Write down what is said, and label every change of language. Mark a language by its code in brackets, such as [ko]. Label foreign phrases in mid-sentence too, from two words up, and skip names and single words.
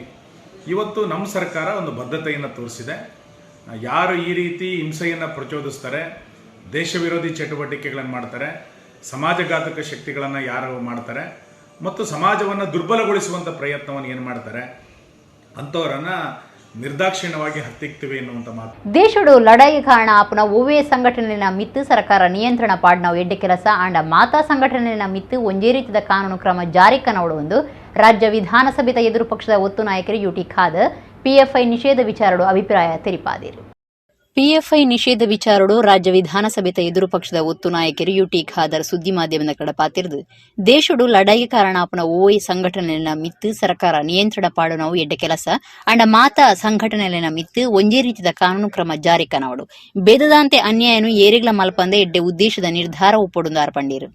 [kn] ಇವತ್ತು ನಮ್ಮ ಸರ್ಕಾರ ಒಂದು ಬದ್ಧತೆಯನ್ನು ತೋರಿಸಿದೆ. ಯಾರು ಈ ರೀತಿ ಹಿಂಸೆಯನ್ನು ಪ್ರಚೋದಿಸ್ತಾರೆ, ದೇಶ ವಿರೋಧಿ ಚಟುವಟಿಕೆಗಳನ್ನು ಮಾಡ್ತಾರೆ, ಸಮಾಜಘಾತಕ ಶಕ್ತಿಗಳನ್ನು ಯಾರು ಮಾಡ್ತಾರೆ ಮತ್ತು ಸಮಾಜವನ್ನು ದುರ್ಬಲಗೊಳಿಸುವಂಥ ಪ್ರಯತ್ನವನ್ನು ಏನು ಮಾಡ್ತಾರೆ ಅಂಥವರನ್ನು ನಿರ್ದಾಕ್ಷಿಣ್ಯವಾಗಿ ಹತ್ತಿಕ್ತಿವೆ ಎನ್ನುವಂಥ ಮಾತು. [tcy] ದೇಶಡು ಲಡಾಯಿ ಕಾರಣ ಆಪುನ ಓವೇ ಸಂಘಟನೆಯ ಮಿತ್ತು ಸರ್ಕಾರ ನಿಯಂತ್ರಣ ಪಾಡ್ನವು ಎಡ್ಡೆ ಕೆಲಸ ಆಂಡ ಮಾತಾ ಸಂಘಟನೆಯ ಮಿತ್ತು ಒಂದೇ ರೀತಿಯ ಕಾನೂನು ಕ್ರಮ ಜಾರಿಕನವಡು ರಾಜ್ಯ ವಿಧಾನಸಭೆದ ಎದುರು ಪಕ್ಷದ ಒತ್ತು ನಾಯಕರು UT ಖಾದರ್ PFI ನಿಷೇಧ ವಿಚಾರಡು ಅಭಿಪ್ರಾಯ ತೆರಿಪಾದಿರು. PFI ನಿಷೇಧ ವಿಚಾರಡು ರಾಜ್ಯ ವಿಧಾನಸಭೆದ ಎದುರು ಪಕ್ಷದ ಒತ್ತು ನಾಯಕರು UT ಖಾದರ್ ಸುದ್ದಿ ಮಾಧ್ಯಮದ ಕಡ ಪಾತಿರ್ದು ದೇಶಡು ಲಡಾಯಿ ಕಾರಣಾಪನ ಓವೈ ಸಂಘಟನೆಯ ಮಿತ್ತು ಸರ್ಕಾರ ನಿಯಂತ್ರಣ ಪಾಡು ನಾವು ಎಡ್ಡೆ ಕೆಲಸ ಅಂಡ ಮಾತಾ ಸಂಘಟನೆಯ ಮಿತ್ತು ಒಂದೇ ರೀತಿಯ ಕಾನೂನು ಕ್ರಮ ಜಾರಿ ಕನವಡು ಬೇದದಾಂತೆ ಅನ್ಯಾಯನು ಏರಿಗ್ಲ ಮಲ್ಪಂದ ಎಡ್ಡೆ ಉದ್ದೇಶದ ನಿರ್ಧಾರ ಒಪ್ಪೊಡು ಅರ್ಪಂಡೀರು.